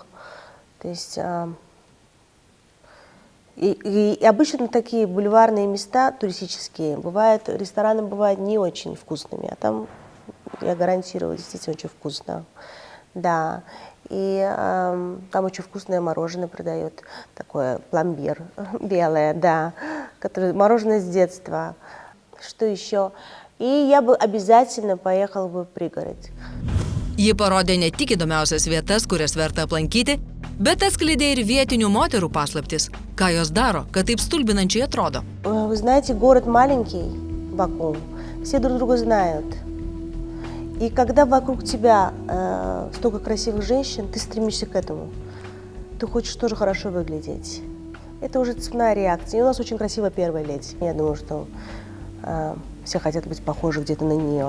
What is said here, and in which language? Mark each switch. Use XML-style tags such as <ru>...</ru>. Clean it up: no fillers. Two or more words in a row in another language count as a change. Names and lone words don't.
<ru>То есть, и обычно такие бульварные места туристические, рестораны бывают не очень вкусными, а там, я гарантирую, действительно очень вкусно. Да. И там очень вкусное мороженое продают, такое пломбир, белое, да, мороженое с детства. Что еще? И я бы обязательно поехала бы в пригород.</ru> <lt>Ji parodė ne tik įdomiausias vietas, kurias verta aplankyti, bet atskleidė ir vietinių moterų paslaptis, ką jos daro, kad taip stulbinančiai atrodo.</lt> <ru>Вы знаете, город маленький, Баку, все друг друга знают. И когда вокруг тебя столько красивых женщин, ты стремишься к этому. Ты хочешь тоже хорошо выглядеть. Это уже цепная реакция. И у нас очень красивая первая леди. Я думаю, что все хотят быть похожи где-то на нее.</ru>